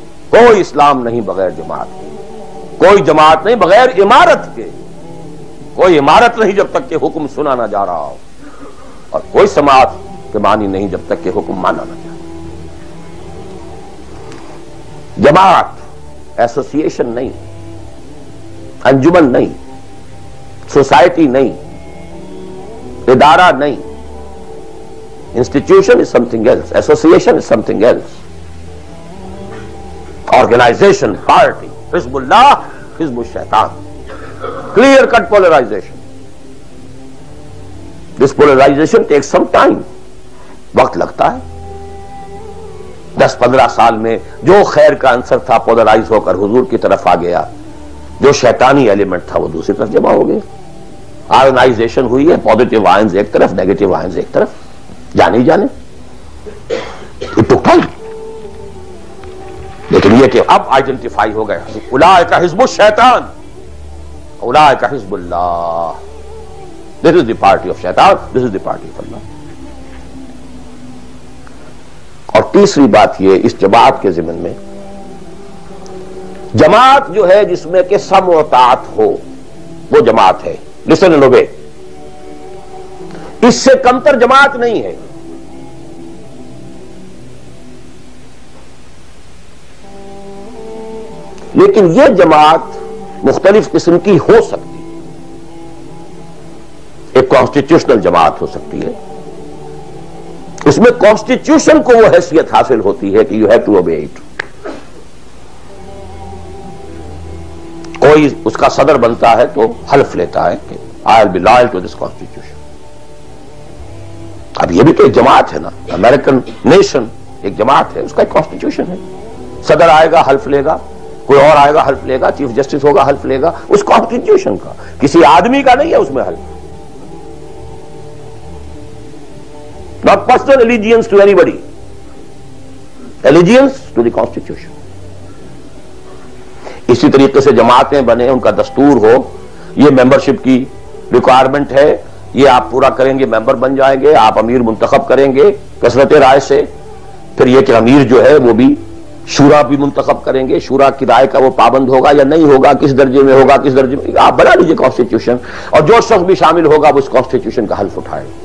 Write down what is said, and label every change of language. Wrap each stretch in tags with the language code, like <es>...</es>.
<ur>کوئی اسلام نہیں بغیر جماعت کے, کوئی جماعت نہیں بغیر امارت کے, کوئی امارت نہیں جب تک کہ حکم سنا نہ جا رہا ہو, اور کوئی سماعت کے معنی نہیں جب تک کہ حکم مانا نہ جائے. جماعت ایسوسیشن نہیں, انجمن نہیں, سوسائٹی نہیں, ادارہ نہیں.</ur> <en>Institution is something else. Association is something else. Organization, party, Hizb Allah, Hizb Shaitan. Clear cut polarization. This polarization takes some time.</en> <ur>وقت لگتا ہے. 10-15 سال میں جو خیر کا عنصر تھا پولرائز ہو کر حضور کی طرف آ گیا, جو شیطانی ایلیمنٹ تھا وہ دوسری طرف جمع ہو گیا. آئونائزیشن ہوئی ہے, پازیٹیو آئنز ایک طرف, نیگیٹو آئنز ایک طرف. جانے ہی جانے.</ur> <en>It took time.</en> <ur>لیکن یہ کہ اب آئیڈینٹیفائی ہو گئے</ur> <ar>اولئک حزب الشیطان اولئک حزب اللہ.</ar> <en>This is the party of Shaitan, this is the party of Allah.</en> <ur>اور تیسری بات یہ اس جماعت کے ضمن میں, جماعت جو ہے جس میں کہ سمع و طاعت ہو وہ جماعت ہے.</ur> <en>Listen and obey.</en> <ur>اس سے کمتر جماعت نہیں ہے. لیکن یہ جماعت مختلف قسم کی ہو سکتی ہے. ایک کانسٹیٹیوشنل جماعت ہو سکتی ہے, اس میں کانسٹیٹیوشن کو وہ حیثیت حاصل ہوتی ہے کہ</ur> <en>You have to obey it.</en> <ur>کوئی اس کا صدر بنتا ہے تو حلف لیتا ہے کہ</ur> <en>I will be loyal to this constitution.</en> <ur>اب یہ بھی تو ایک جماعت ہے نا. امریکن نیشن ایک جماعت ہے, اس کا ایک کانسٹیٹیوشن ہے. صدر آئے گا حلف لے گا, کوئی اور آئے گا حلف لے گا, چیف جسٹس ہوگا حلف لے گا. اس کانسٹیٹیوشن کا, کسی آدمی کا نہیں ہے اس میں حلف.</ur> <en>Not personal allegiance to anybody. Allegiance to the Constitution.</en> <ur>اسی طریقے سے جماعتیں بنے, ان کا دستور ہو, یہ ممبرشپ کی ریکوائرمنٹ ہے, یہ آپ پورا کریں گے ممبر بن جائیں گے, آپ امیر منتخب کریں گے کثرت رائے سے. پھر یہ کہ امیر جو ہے وہ بھی شورا بھی منتخب کریں گے, شورا کی رائے کا وہ پابند ہوگا یا نہیں ہوگا, کس درجے میں ہوگا, کس درجے میں, آپ بنا لیجیے کانسٹیٹیوشن, اور جو شخص بھی شامل ہوگا وہ اس کانسٹیٹیوشن کا حلف اٹھائے.</ur>